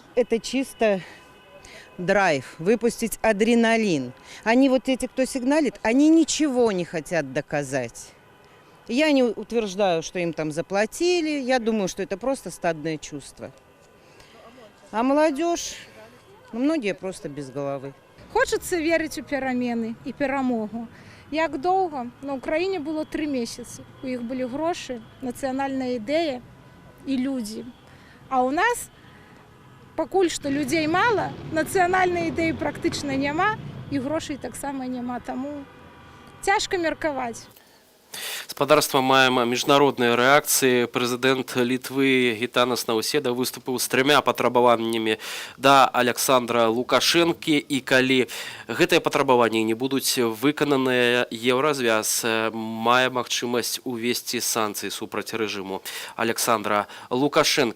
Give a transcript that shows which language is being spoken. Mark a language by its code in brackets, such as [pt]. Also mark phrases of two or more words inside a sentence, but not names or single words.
[ru] Это чисто драйв, выпустить адреналин. Они вот эти, кто сигналит, они ничего не хотят доказать. Я не утверждаю, что им там заплатили. Я думаю, что это просто стадное чувство. А молодежь, ну, многие просто без головы. [uk] Хочеться вірити у переміни і перемогу. Як довго? На Україні було 3 місяці. У них були гроші, національна ідея і люди. А у нас поки що людей мало, національної ідеї практично нема, і грошей так само нема. Тому тяжко міркувати. [be] Спадарства маем міжнародныя рэакцыі. Прэзідэнт Літвы Гітанас Наўседа выступіў з 3 патрабаваннямі да Александра Лукашэнкі, і калі гэтыя патрабаванні не будуць выкананыя, Еўразвяз мае магчымасць увесці санкцыі супраць рэжыму Александра Лукашэнкі.